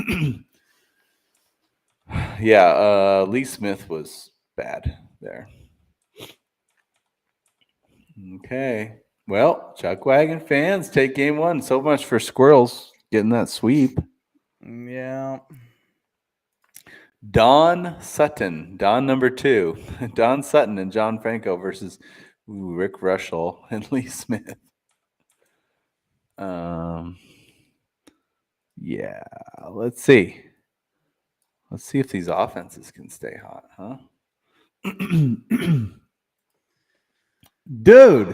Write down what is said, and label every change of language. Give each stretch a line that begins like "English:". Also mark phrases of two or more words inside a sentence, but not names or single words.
English: Lee Smith was bad there. Okay. Well, Chuckwagon fans take game 1. So much for Squirrels getting that sweep. Yeah. Don Sutton, Don number 2. Don Sutton and John Franco versus Rick Russell and Lee Smith. Let's see. Let's see if these offenses can stay hot, huh? Dude.